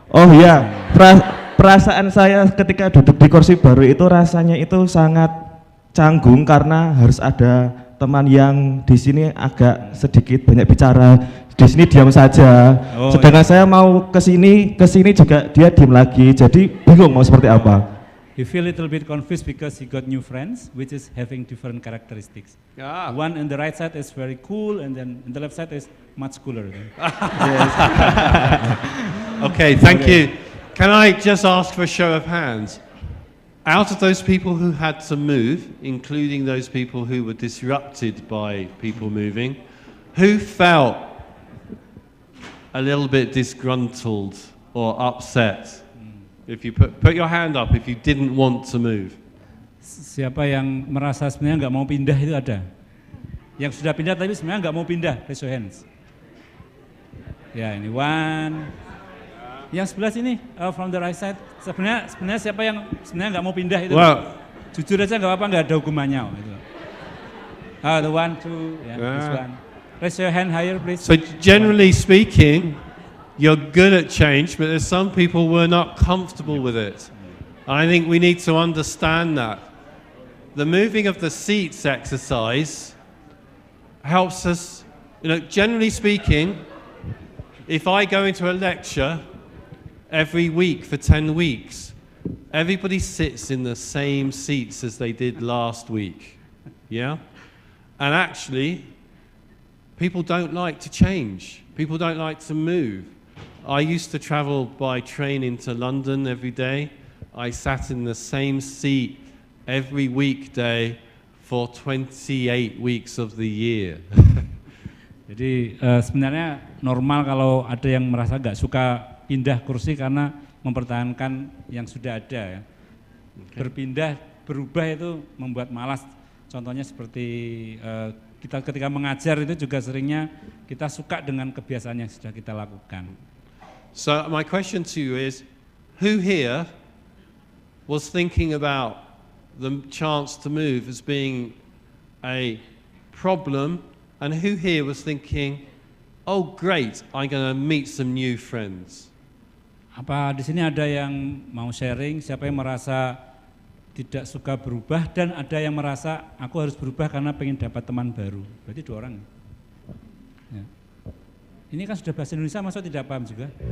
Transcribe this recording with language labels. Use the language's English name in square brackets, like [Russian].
[Indonesian] Oh iya, perasaan saya ketika duduk di kursi baru itu rasanya itu sangat canggung karena harus ada teman yang di sini agak sedikit banyak bicara, di sini diam saja. Oh, sedangkan saya mau ke sini juga dia diam lagi, jadi bingung mau seperti apa. [English] He feel a little bit confused because he got new friends, which is having different characteristics. Ah. One on the right side is very cool, and then on the left side is much cooler. Okay, thank you. Can I just ask for a show of hands? Out of those people who had to move, including those people who were disrupted by people moving, who felt a little bit disgruntled or upset? If you put your hand up if you didn't want to move. [Indonesian] Siapa yang merasa sebenarnya nggak mau pindah itu ada? Yang sudah pindah tapi sebenarnya nggak mau pindah, [English] raise your hands. [Indonesian] Ya ini [English] one. [Indonesian] Yang sebelah sini [English] from the right side. [Indonesian] Sebenarnya siapa yang sebenarnya nggak mau pindah itu? [English] Well, [Indonesian] jujur aja nggak apa-apa, nggak ada hukumannya. Gitu. [English] The one, two, this one. Raise your hand higher, please. So generally speaking, you're good at change, but there's some people who are not comfortable with it. I think we need to understand that. The moving of the seats exercise helps us, generally speaking, if I go into a lecture every week for 10 weeks, everybody sits in the same seats as they did last week, yeah? And actually, people don't like to change. People don't like to move. I used to travel by train into London every day. I sat in the same seat every weekday for 28 weeks of the year. [Indonesian] Jadi sebenarnya normal kalau ada yang merasa nggak suka pindah kursi karena mempertahankan yang sudah ada ya. Okay. Berubah itu membuat malas. Contohnya seperti kita ketika mengajar itu juga seringnya kita suka dengan kebiasaan yang sudah kita lakukan. [English] So my question to you is, who here was thinking about the chance to move as being a problem, and who here was thinking, oh great, I'm going to meet some new friends? [Indonesian] Apa di sini ada yang mau sharing, siapa yang merasa tidak suka berubah, dan ada yang merasa aku harus berubah karena pengen dapat teman baru? Berarti 2 orang. Ya. Ini kan sudah bahasa Indonesia, masa tidak paham juga?